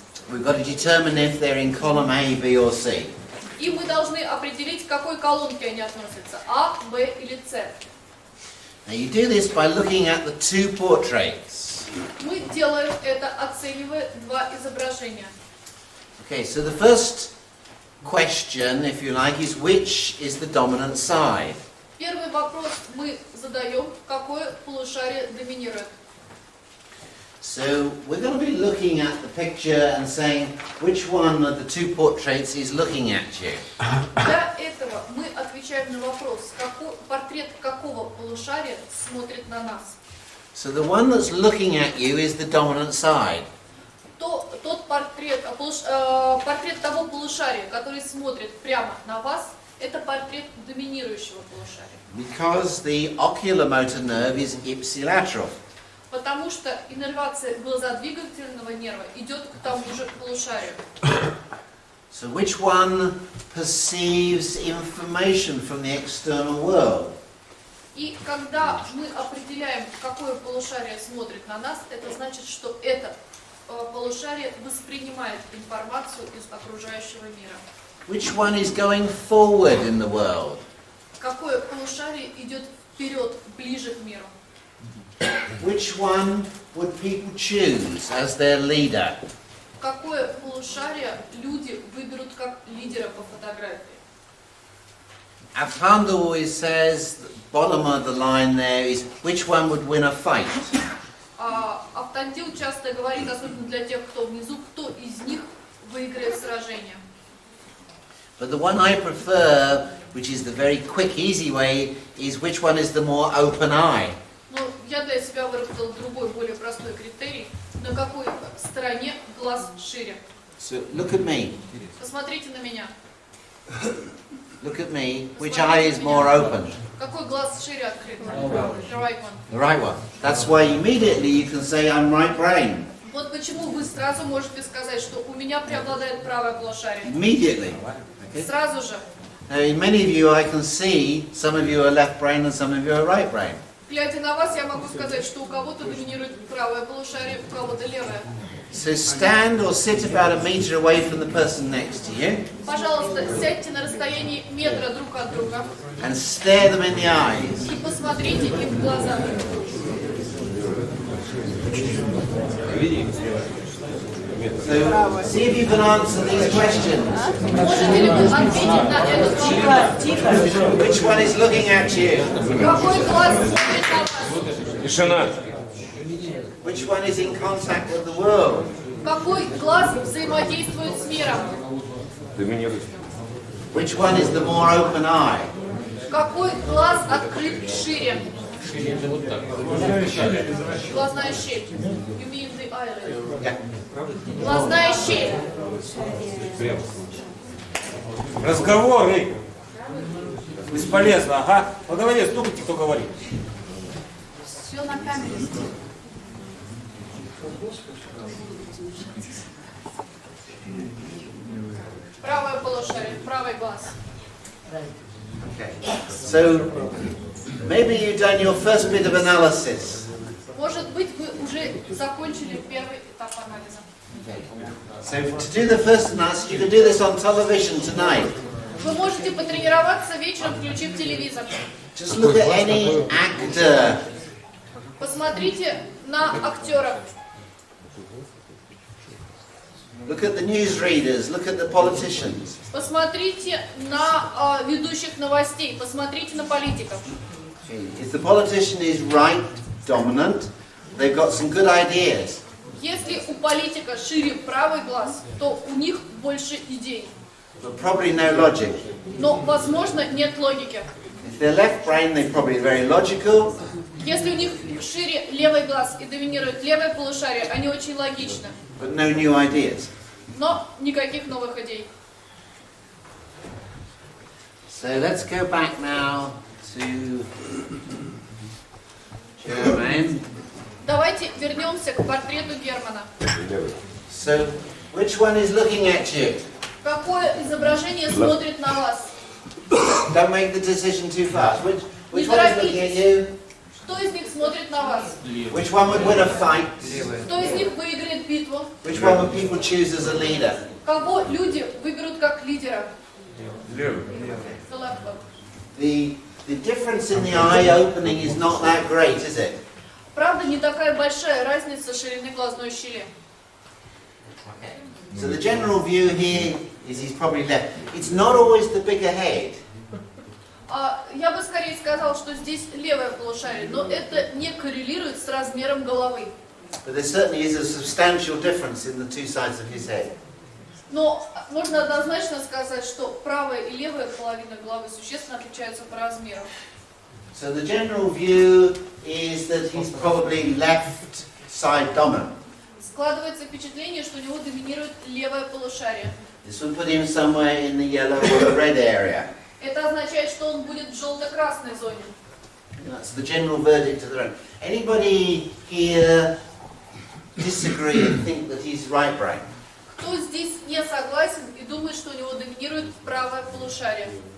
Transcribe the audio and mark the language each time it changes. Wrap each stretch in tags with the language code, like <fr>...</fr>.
<en>We've got to determine if they're in column A, B or C.</en> <ru>И мы должны определить, к какой колонке они относятся, А, Б или С.</ru> <en>Now you do this by looking at the two portraits.</en> <ru>Мы делаем это, оценивая два изображения.</ru> <en>Okay, so the first question, if you like, is which is the dominant side?</en> <ru>Первый вопрос мы задаем, какое полушарие доминирует.</ru> <en>So we're going to be looking at the picture and saying which one of the two portraits is looking at you.</en> <ru>Для этого мы отвечаем на вопрос, портрет какого полушария смотрит на нас.</ru> <en>So the one that's looking at you is the dominant side.</en> <ru>Тот портрет того полушария, который смотрит прямо на вас, это портрет доминирующего полушария.</ru> <en>Because the oculomotor nerve is ipsilateral.</en> <ru>Потому что иннервация глазодвигательного нерва идет к тому же полушарию.</ru> <en>So which one perceives information from the external world?</en> <ru>И когда мы определяем, какое полушарие смотрит на нас, это значит, что это полушарие воспринимает информацию из окружающего мира.</ru> <en>Which one is going forward in the world?</en> <ru>Какое полушарие идет вперед, ближе к миру?</ru> <en>Which one would people choose as their leader?</en> <ru>Какое полушарие люди выберут как лидера по фотографии?</ru> <en>Avhanda always says, the bottom of the line there is, which one would win a fight?</en> <ru>Автандил часто говорит, особенно для тех, кто внизу, кто из них выиграет сражение.</ru> <en>But the one I prefer, which is the very quick, easy way, is which one is the more open eye?</en> <ru>Но я для себя выработал другой, более простой критерий, на какой стороне глаз шире.</ru> <en>So look at me.</en> <ru>Посмотрите на меня.</ru> <en>Look at me. Which eye is more open?</en> <ru>Какой глаз шире открыт?</ru> <en>The right one. The right one. That's why immediately you can say I'm right brain.</en> <ru>Вот почему вы сразу можете сказать, что у меня преобладает правое полушарие.</ru> <en>Immediately. Okay?</en> <ru>Сразу же.</ru> <en>Now, in many of you I can see some of you are left brain and some of you are right brain.</en> <ru>Глядя на вас, я могу сказать, что у кого-то доминирует правое полушарие, у кого-то левое.</ru> <en>So stand or sit about a meter away from the person next to you</en> <ru>Пожалуйста, сядьте на расстоянии метра друг от друга</ru> <en>and stare them in the eyes.</en> <ru>и посмотрите им в глаза.</ru> <en>So see if you can answer these questions.</en> <ru>Можете ли вы ответить на этот вопрос?</ru> <en>Which one is looking at you?</en> <ru>Какой глаз смотрит на вас? Тишина.</ru> <en>Which one is in contact with the world?</en> <ru>Какой глаз взаимодействует с миром? Доминирует.</ru> <en>Which one is the more open eye?</en> <ru>Какой глаз открыт шире? Глазная щель.</ru> <en>You mean the eyelid? Yeah.</en> <ru>Глазная щель. Разговоры. Бесполезно, ага. По голове стукайте, кто говорит. Все на камере. Правое полушарие, правый глаз.</ru> <en>Okay. So maybe you've done your first bit of analysis.</en> <ru>Может быть, вы уже закончили первый этап анализа.</ru> <en>So to do the first analysis, you can do this on television tonight.</en> <ru>Вы можете потренироваться вечером, включив телевизор.</ru> <en>Just look at any actor.</en> <ru>Посмотрите на актеров.</ru> <en>Look at the newsreaders. Look at the politicians.</en> <ru>Посмотрите на ведущих новостей. Посмотрите на политиков.</ru> <en>Okay. If the politician is right dominant, they've got some good ideas.</en> <ru>Если у политика шире правый глаз, то у них больше идей.</ru> <en>But probably no logic.</en> <ru>Но, возможно, нет логики.</ru> <en>If they're left brain, they're probably very logical.</en> <ru>Если у них шире левый глаз и доминирует левое полушарие, они очень логичны.</ru> <en>But no new ideas.</en> <ru>Но никаких новых идей.</ru> <en>So let's go back now to German.</en> <ru>Давайте вернемся к портрету Германа.</ru> <en>So which one is looking at you?</en> <ru>Какое изображение смотрит на вас?</ru> <en>Don't make the decision too fast. Which one is looking at you?</en> <ru>Кто из них смотрит на вас?</ru> <en>Which one would win a fight?</en> <ru>Кто из них выиграет битву?</ru> <en>Which one would people choose as a leader?</en> <ru>Кого люди выберут как лидера? Левый.</ru> <en>The left one. The difference in the eye opening is not that great, is it?</en> <ru>Правда, не такая большая разница ширины глазной щели.</ru> <en>So the general view here is he's probably left. It's not always the bigger head.</en> <ru>Я бы скорее сказал, что здесь левое полушарие, но это не коррелирует с размером головы.</ru> <en>But there certainly is a substantial difference in the two sides of his head.</en> <ru>Но можно однозначно сказать, что правая и левая половина головы существенно отличаются по размеру.</ru> <en>So the general view is that he's probably left side dominant.</en> <ru>Складывается впечатление, что у него доминирует левое полушарие.</ru> <en>This would put him somewhere in the yellow or the red area.</en> <ru>Это означает, что он будет в желто-красной зоне.</ru> <en>That's the general verdict of the room. Anybody here disagree and think that he's right brain?</en> <ru>Кто здесь не согласен и думает, что у него доминирует правое полушарие?</ru>